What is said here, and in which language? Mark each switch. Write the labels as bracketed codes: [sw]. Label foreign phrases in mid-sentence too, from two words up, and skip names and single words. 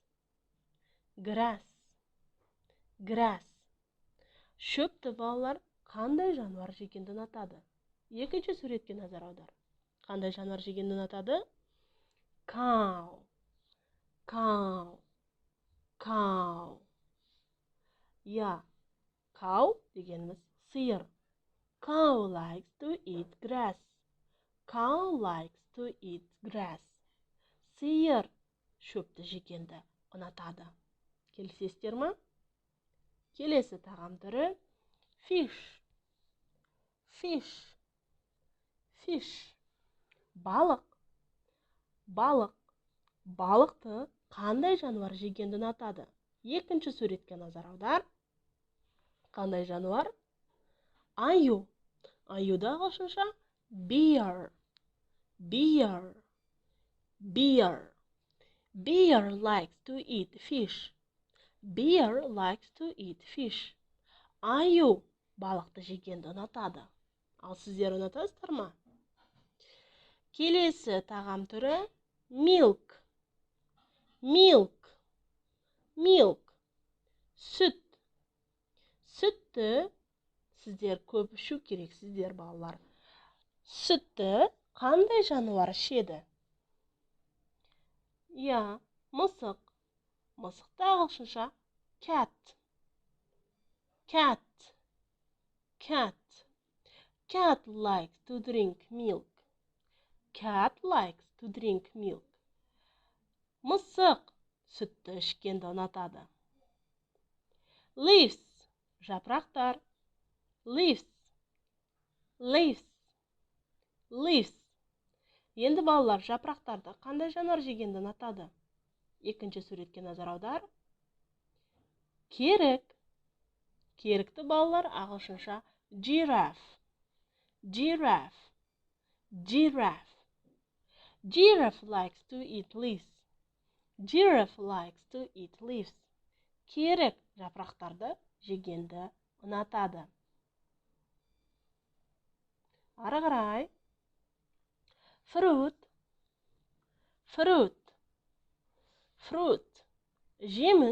[kk] Шөпті балалар қандай жануар жегенді ұнатады? Екінші суретке назар аудар. Қандай жануар жегенді ұнатады? Cow. Cow дегеніміз сиыр. [en] Cow likes to eat grass. [kk] Сиыр шөпті жегенді ұнатады. Келісесіздер ме? Келесі тағам түрі fish. Балық. Балықты қандай жануар жегенді ұнатады? Екінші суретке назар аудар. Қандай жануар? Аю. Аюды ағылшынша [en] bear. Bear likes to eat fish. [kk] Аю балықты жегенді ұнатады. Ал сіздер ұнатасыздар ма? Келесі тағам түрі milk. Сүтті сіздер көп ішу керексіздер балалар. Сүтті қандай жануар ішеді? Мысық. Мысықты ағылшынша cat. [en] Cat likes to drink milk. [kk] Мысық сүтті ішкенді ұнатады. Leaves. Жапырақтар. [en] Leaves. [kk] Енді балалар жапырақтарды қандай жануар жегенді ұнатады? Екінші суретке назар аудар. Керік. Керікті балалар ағылшынша giraffe. [en] Giraffe likes to eat leaves. [kk] Керік жапырақтарды жегенді ұнатады. Ары қарай. [en] Fruit. [kk] Жеміс.